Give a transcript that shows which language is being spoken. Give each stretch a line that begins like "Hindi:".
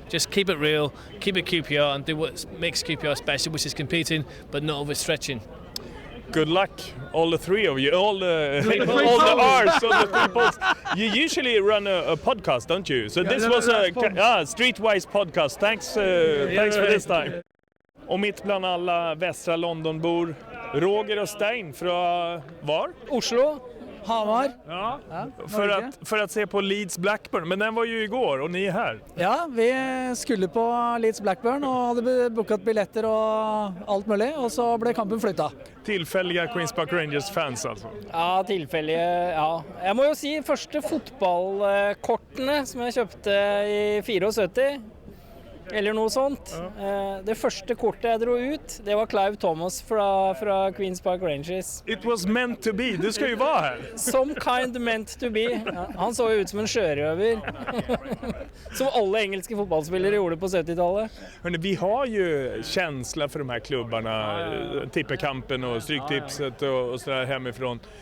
English: Just keep it real, keep it QPR, and do what makes QPR special, which is competing, but not overstretching. Good luck, all the 3 of you, all the R's, all the 3 poles. You usually run a podcast, don't you? So this was a streetwise podcast. Thanks for this time.
Swedish: Och mitt bland alla västra Londonbor, Roger och Stein från var?
Norwegian: Oslo, Hamar.
Swedish: Ja, för att se på Leeds Blackburn, men den var ju igår och ni är här.
Norwegian: Ja, vi skulle på Leeds Blackburn og hadde booket billetter og alt mulig, og så ble kampen flyttet.
Swedish: Tillfälliga Queens Park Rangers-fans altså?
Norwegian: Ja, tilfellige, ja. Jeg må jo si første fotballkortene som jeg kjøpte i 74, eller noe sånt. Det første kortet jeg dro ut, det var Clive Thomas fra Queens Park Rangers.
English: It was meant to be,
Norwegian: du skal jo være her.
English: Some kind meant to be.
Norwegian: Ja, han så jo ut som en sjørøver. Som alle engelske fotballspillere gjorde på 70-tallet.
Swedish: Hörrni, vi har ju känsla för de här klubbarna, tippekampen och stryktipset och sådär hemifrån.